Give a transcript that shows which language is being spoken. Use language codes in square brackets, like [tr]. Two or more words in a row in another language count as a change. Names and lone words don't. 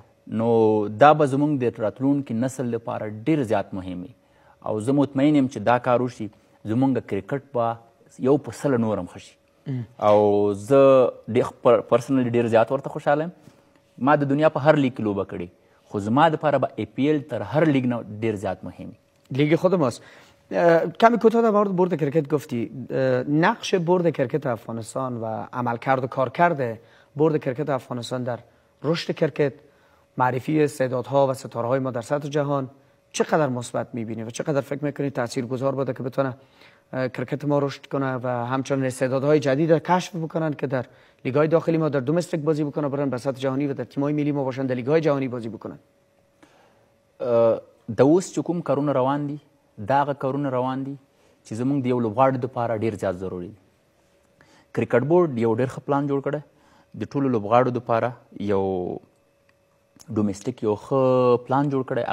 [ps] نو دا به زموږ د راتلونکي نسل لپاره ډېر زیات مهم وي او زه مطمئن یم چې دا کار وشي، زموږ کرکټ به یو په 100 نور هم ښه شي. او زه پرسنلی ډېر زیات ورته خوشحاله یم. ما د دنیا په هر لیگ کې لوبه کړې، خو زما دپاره به APL تر هر لیگ نه ډېر زیات مهم وي. [fa] لیگ خود ماست. کمی کوتاه در مورد برد کرکت گفتی. نقش برد کرکت افغانستان و عملکرد و کارکرد برد کرکت افغانستان در رشد کرکت، معرفی استعدادها و ستاره‌های ما در سطح جهان چقدر مثبت می‌بینی و چقدر فکر می‌کنی تاثیرگذار بوده که بتونه کرکت ما رشد کنه و همچنین استعدادهای جدید را کشف بکنن که در لیگ‌های داخلی ما در دومستیک بازی بکنن، برن به سطح جهانی و در تیم‌های ملی ما باشن، در لیگ‌های جهانی بازی بکنن. [ps] د اوس چې کوم کارونه روان دي، دا هغه کارونه روان دي چې زموږ د یو لوبغاړي دپاره ډېر زیات ضروري دي. کرکټ بورډ یو ډېر ښه پلان جوړ کړی د ټولو لوبغاړو دپاره. یو ډومسټیک یو ښه پلان جوړ کړی.